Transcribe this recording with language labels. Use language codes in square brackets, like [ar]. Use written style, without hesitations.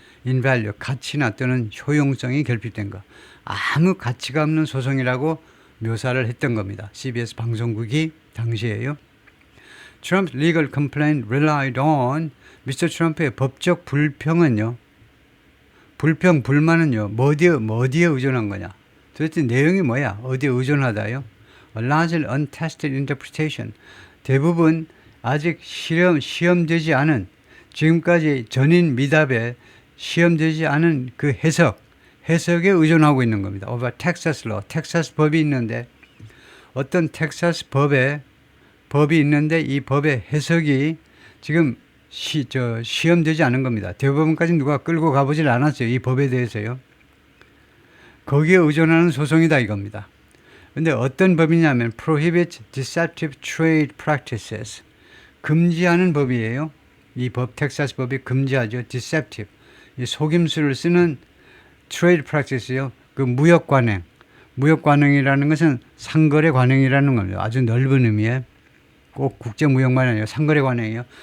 [en] in value, [ko] 가치나 또는 효용성이 결핍된 거. 아무 가치가 없는 소송이라고 묘사를 했던 겁니다. CBS 방송국이 당시에요. [en] Trump's legal complaint relied on, Mr. [ko] 트럼프의 법적 불평은요, 불만은요, 어디에 의존한 거냐? 도대체 내용이 뭐야? 어디에 의존하다요? [en] A largely untested interpretation. [ko] 대부분 아직 시험되지 않은, 지금까지 전인 미답에 시험되지 않은 그 해석에 의존하고 있는 겁니다. [en] Of a Texas law. [ko] 텍사스 법이 있는데, 어떤 텍사스 법이 있는데 이 법의 해석이 지금 시험되지 않은 겁니다. 대법원까지 누가 끌고 가보질 않았어요. 이 법에 대해서요. 거기에 의존하는 소송이다 이겁니다. 근데 어떤 법이냐면 [en] prohibit deceptive trade practices. [ko] 금지하는 법이에요. 이 법, 텍사스 법이 금지하죠. deceptive. 이 속임수를 쓰는 trade practice요. 그 무역 관행. 무역 관행이라는 것은 상거래 관행이라는 겁니다. 아주 넓은 의미에 꼭 국제 무역만 아니에요. 상거래 관행이요.